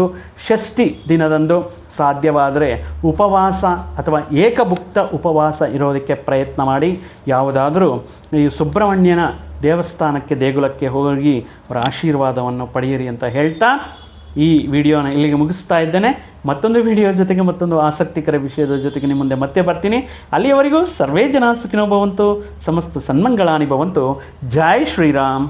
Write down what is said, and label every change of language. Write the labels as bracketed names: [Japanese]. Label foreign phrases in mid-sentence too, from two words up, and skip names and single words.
[Kannada] ಷಷ್ಠಿ ದಿನದಂದು ಸಾಧ್ಯವಾದರೆ ಉಪವಾಸ ಅಥವಾ ಏಕಭುಕ್ತ ಉಪವಾಸ ಇರೋದಕ್ಕೆ ಪ್ರಯತ್ನ ಮಾಡಿ. ಯಾವುದಾದರೂ ಈ ಸುಬ್ರಹ್ಮಣ್ಯನ ದೇವಸ್ಥಾನಕ್ಕೆ, ದೇಗುಲಕ್ಕೆ ಹೋಗಿ ಅವರ ಆಶೀರ್ವಾದವನ್ನು ಪಡೆಯಿರಿ ಅಂತ ಹೇಳ್ತಾ ಈ ವಿಡಿಯೋನ ಇಲ್ಲಿಗೆ ಮುಗಿಸ್ತಾ ಇದ್ದೇನೆ. ಮತ್ತೊಂದು ವಿಡಿಯೋ ಜೊತೆಗೆ, ಮತ್ತೊಂದು ಆಸಕ್ತಿಕರ ವಿಷಯದ ಜೊತೆಗೆ ನಿಮ್ಮ ಮುಂದೆ ಮತ್ತೆ ಬರ್ತೀನಿ. [Sanskrit] ಅಲ್ಲಿಯವರೆಗೂ ಸರ್ವೇ ಜನ ಸುಖಿನೋ ಭವಂತು, ಸಮಸ್ತ ಸನ್ಮಂಗಳಾನಿ ಭವಂತು. [Hindi] ಜೈ ಶ್ರೀರಾಮ್.